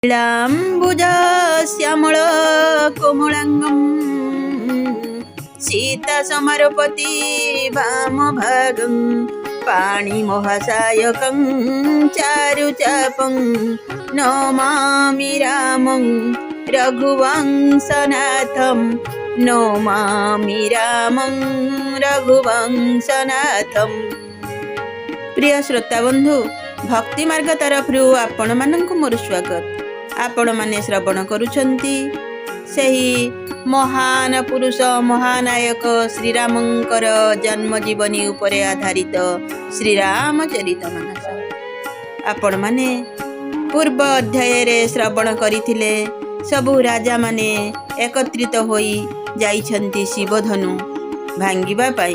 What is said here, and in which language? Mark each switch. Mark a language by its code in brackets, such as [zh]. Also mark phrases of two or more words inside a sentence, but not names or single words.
[sa] नीलाम्बुज श्यामल कोमलांगं सीतासमरपति वामभागं पाणिमहासायकं चारुचापं नमामि रामं रघुवंशनाथं नमामि रामं रघुवंशनाथं। [or] ପ୍ରିୟ ଶ୍ରୋତା ବନ୍ଧୁ, ଭକ୍ତି ମାର୍ଗ ତରଫରୁ ଆପଣ ମାନଙ୍କୁ ମୋର ସ୍ୱାଗତ। ଆପଣ ମାନେ ଶ୍ରବଣ କରୁଛନ୍ତି ସହି ମହାନ ପୁରୁଷ ମହାନାୟକ ଶ୍ରୀରାମଙ୍କର ଜନ୍ମ ଜୀବନୀ ଉପରେ ଆଧାରିତ ଶ୍ରୀରାମଚରିତମାନସ। ଆପଣ ମାନେ ପୂର୍ବ ଅଧ୍ୟାୟ ରେ ଶ୍ରବଣ କରିଥିଲେ ସବୁ ରାଜା ମାନେ ଏକତ୍ରିତ ହୋଇ ଯାଉଛନ୍ତି ଶିବଧନୁ ଭାଙ୍ଗିବା ପାଇଁ।